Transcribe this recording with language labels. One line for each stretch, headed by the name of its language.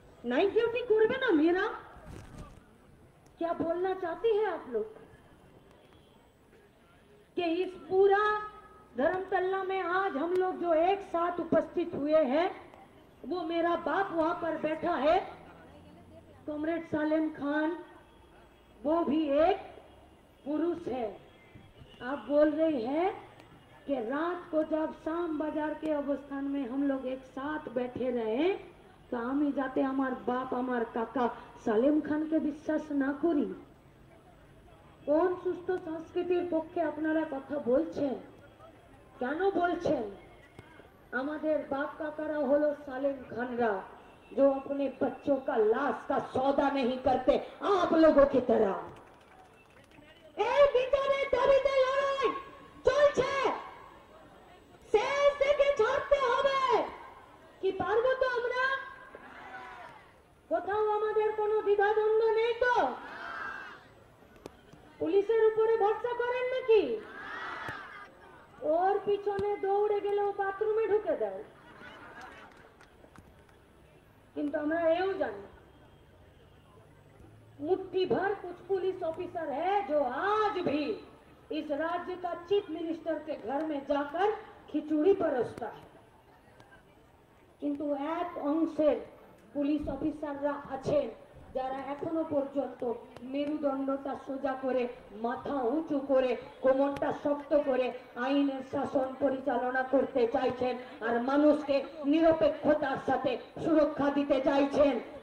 Hindi: Night duty करबे ना मेरा? क्या बोलना चाहती है आप लोग कि इस पूरा धर्मतल्ला में आज हम लोग जो एक साथ उपस्थित हुए हैं, वो मेरा बाप वहां पर बैठा है, कॉमरेड सालेम खान, वो भी एक पुरुष है। आप बोल रहे हैं कि रात को जब शाम बाजार के अवस्थान में हम लोग एक साथ बैठे रहे, तो
Bangla: আমি যাতে আমার বাপ আমার কাকা সালেম খানকে বিশ্বাস না করি? কোন সুস্থ সংস্কৃতির পক্ষে আপনারা কথা বলছেন? কেন বলছেন? আমাদের বাপ কাকারা হলো সালেম খানরা,
Hindi: जो अपने बच्चों का लाश का सौदा नहीं करते आप लोगों की तरह।
Bangla: এই বিচারের দাবিতে লড়াই চলছে, শেষ থেকে ছাড়তে হবে। কি পারবো তো আমরা? কোথাও আমাদের কোনো দ্বিধাদ্বন্দ্ব নেই তো? পুলিশের উপরে ভরসা করেন নাকি? ওর পিছনে দৌড়ে গেলে ও বাথরুমে ঢুকে দেয়। কিন্তু আমরা এও জানি
Hindi: मुट्ठी भर कुछ पुलिस ऑफिसर है जो आज भी इस राज्य का चीफ मिनिस्टर के घर में जाकर खिचड़ी परोसता है।
Bangla: किंतु एक अंशेर पुलिस অফিসাররা আছেন যারা এখনো পর্যন্ত মেরুদণ্ডটা সোজা করে, মাথা উঁচু করে, কোমরটা শক্ত করে আইনের শাসন পরিচালনা করতে চাইছেন আর মানুষকে নিরপেক্ষতার সাথে সুরক্ষা দিতে চাইছেন।